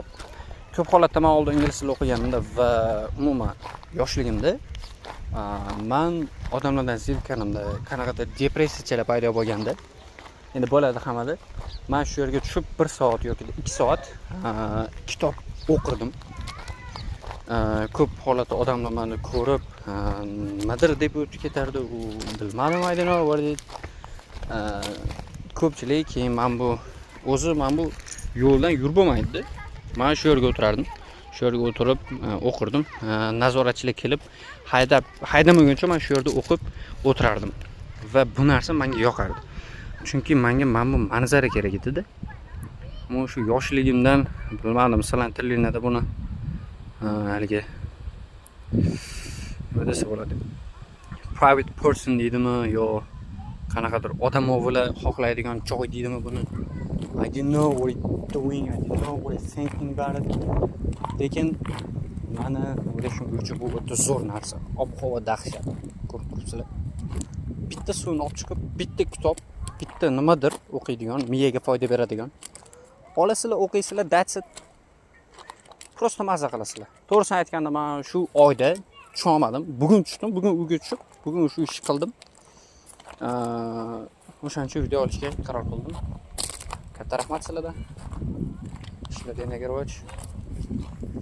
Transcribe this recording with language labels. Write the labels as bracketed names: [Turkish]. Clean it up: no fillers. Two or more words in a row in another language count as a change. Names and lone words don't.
[Uzbek] Ko'p holatda men oldin ingliz tilida o'qiganimda va umuman yoshligimda men odamlardan zerikkanimda, qanaqadir depressiyachilar paydo bo'lganda, endi bo'ladi hammada. Men shu yerga tushib 1 soat yoki 2 soat kitob o'qirdim. Ko'p holatda odamlar meni ko'rib, nimadir deb o'tib ketardi, u bilmadim, [English] I don't know what it. [Uzbek] Ko'pchilik keyin men bu yo'ldan yurbolmaydi. Men shu yerga o'tirardim. Shu yerga o'tirib o'qirdim. Nazoratchilar kelib haydamaguncha men shu yerda o'qib o'tirardim. Va bu narsa menga yoqardi. Chunki menga mana bu manzara kerak edi-da. Men shu yoshligimdan bilmadim, masalan, tillarda buni haligi nima desa bo'ladi? [English] Private person [Uzbek] deydimi yo qanaqadir odamovilar xohlaydigan joy deydimi buni? [English] I don't know what it's doing, I don't know what it's thinking about it. [Uzbek] Lekin mana o'ylashim bo'yicha bu o'ta zo'r narsa. Ob-havo dahshat. Ko'rib turibsizlar. Bitta suvni olib chiqib, bitta kitob, bitta nimadir o'qiydigan, miyaga foyda beradigan. Olasizlar, o'qiysizlar, [English] that's it. [Uzbek] Prosta mazza qilasizlar. To'g'risini aytganda men shu oyda tushmadim. Bugun tushdim, bugun uyga tushib, bugun shu ishni qildim. O'shancha video olishga qaror qildim. Katta rahmat sizlarga. Ishlar denaga rivoj.